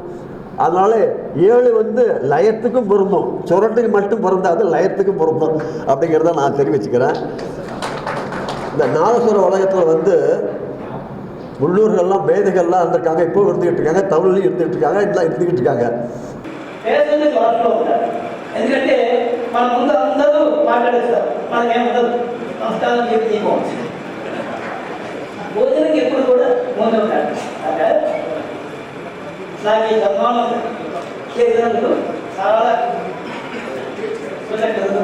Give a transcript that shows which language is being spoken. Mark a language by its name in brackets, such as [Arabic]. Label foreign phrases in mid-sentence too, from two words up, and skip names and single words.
[Tamil] அதனால 7 லயத்துக்கும் பொருந்தும், சுரட்டுக்கு மட்டும் பொருந்தாது, லயத்துக்கும் பொருந்தும் அப்படிங்கிறத நான் தெரிவிச்சுக்கிறேன். இந்த நாதஸ்வர உலகத்தில் உள்ளூர்கள்லாம் மேதைகள்லாம் இருந்திருக்காங்க, இப்போ இருந்துகிட்டு இருக்காங்க, தமிழ்லையும் இருந்துகிட்டு இருக்காங்க, இதெல்லாம் இருந்துகிட்டு இருக்காங்க. [Telugu] ఎందుకంటే మన ముందు అందరూ మాట్లాడేస్తారు, మనకేముండదు, నమస్కారం చెప్పి భోజనంకి ఎప్పుడు కూడా ముందు ఉంటాడు. నాకు ఈ సన్మానం చేసినందుకు చాలా కృతజ్ఞతలు.